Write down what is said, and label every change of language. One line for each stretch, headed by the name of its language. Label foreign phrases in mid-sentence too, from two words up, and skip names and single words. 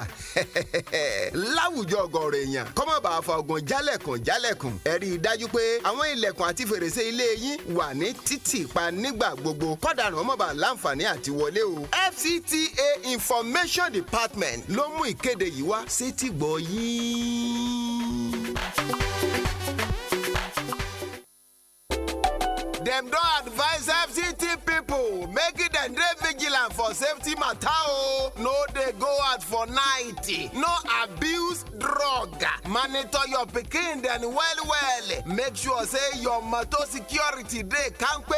Yoruba: Láwùjọ ọ̀gọ̀rọ̀ èèyàn kó má bàa fa ọgbọ̀n jálẹ̀kùn. Ẹ rí i dájú pé àwọn ilẹ̀kùn àti fèrèsé ilé yín wà ní títì pa nígbà gbogbo kọ́dàrán ọmọ bá láǹfààní àti wọlé o. FCTA Information Department ló mú ìkéde yìí wá sétí gbọ́ yín.
Nigerian Pidgin: Dem don advise FCT people make it dem dey vigilant for safety matter o. No dey go out for night. No abuse drug. Monitor your pikin dem well. Make sure say your motor security dey kampe.